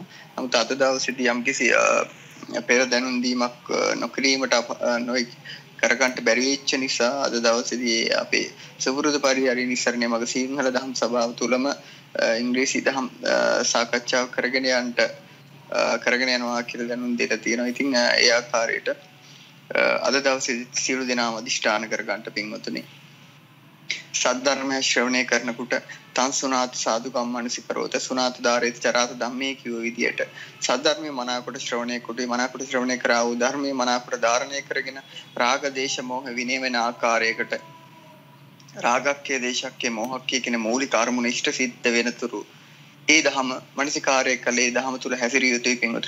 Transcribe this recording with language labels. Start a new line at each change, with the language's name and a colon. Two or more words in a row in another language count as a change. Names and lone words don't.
Sinhala: නමුත් අද දවසේදී යම්කිසි පෙර දැනුම් දීමක් නොකිරීමට කරගන්න බැරි වෙච්ච නිසා අද දවසේදී අපේ සුපුරුදු පරිදි නිස්සරණයේ මග සිංහල දහම් සභාව තුලම ඉංග්‍රීසි දහම් සාකච්ඡාව කරගෙන යනවා කියලා දැනුම් දෙලා තියෙනවා. ඉතින් ඒ ආකාරයට අද දවසේ සියලු දෙනාම අධිෂ්ඨාන කරගන්න පින්වතුනි. සද්ධර්මය ශ්‍රවණය කරනකොට
Pali: තං සුනාත සාදු කම්මනසිකරෝත සුනාත ධාරේත චරාත ධම්මේ
Sinhala: කියව විදියට සද්ධර්මයේ මනාකොට ශ්‍රවණය කරා වූ ධර්මයේ මනාකොට ධාරණය කරගෙන රාග දේශ මොහ විනය වෙන ආකාරයකට
Pali: රාගක්කේ දේශක්කේ මොහක්කේ
Sinhala: කියන මූලික අරමුණ ඉෂ්ට සිද්ධ වෙනතුරු ඒ දහම මනසිකාරය කළේ දහම තුල හැසිරිය යුතුයි පින්වතුනි.